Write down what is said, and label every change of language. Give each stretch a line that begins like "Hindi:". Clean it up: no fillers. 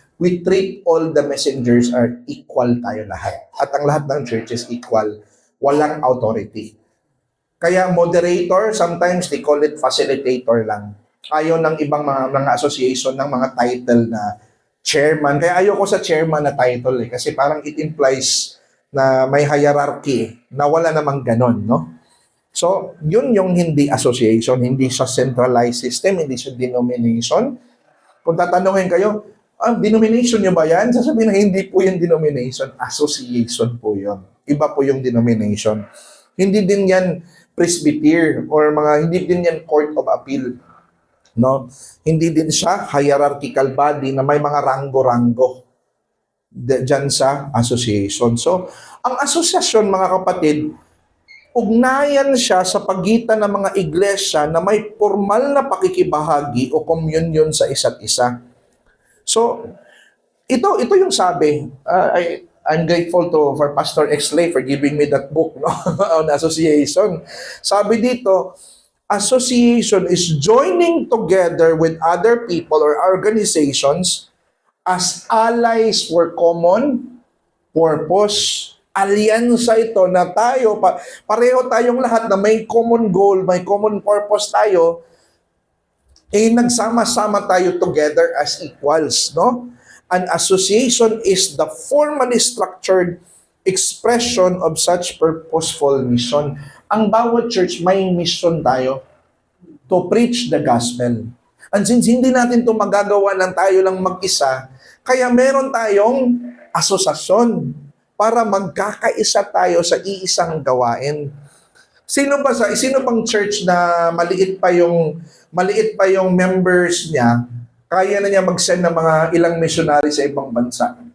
English: We treat all the messengers are equal
Filipino: tayo lahat. At ang lahat ng churches equal. Walang authority.
English: Kaya moderator, sometimes they call it facilitator lang.
Filipino: Ayaw ng ibang mga association ng mga title na chairman. Kaya ayoko sa chairman na title kasi parang
English: it implies
Filipino: na may hierarchy na wala namang ganon, no? So, yun yung hindi association, hindi siya centralized system, hindi siya denomination. Kung tatanungin kayo, denomination nyo ba yan? Sasabihin na hindi po yung denomination, association po yun. Iba po yung denomination. Hindi din yan presbyter or hindi din yan court of appeal. No? Hindi din siya hierarchical body na may mga ranggo-ranggo dyan sa association. So, ang asosasyon, mga kapatid, ugnayan siya sa pagitan ng mga iglesia na may formal na pakikibahagi o communion sa isa't isa. So, ito yung sabi.
English: I'm grateful for Pastor Exley for giving me that book, no, on association.
Filipino: Sabi dito,
English: association is joining together with other people or organizations as allies for common purpose.
Filipino: Alyansa ito na tayo, pareho tayong lahat na may common goal, may common purpose tayo, nagsama-sama tayo
English: together as equals,
Filipino: no?
English: An association is the formally structured expression of such purposeful mission.
Filipino: Ang bawat church may mission tayo
English: to preach the gospel.
Filipino: And since hindi natin ito magagawa ng tayo lang mag-isa, kaya meron tayong asosasyon para magkakaisa tayo sa iisang gawain. Sino bang church na maliit pa yung members niya, kaya na niya mag-send ng mga ilang missionary sa ibang bansa?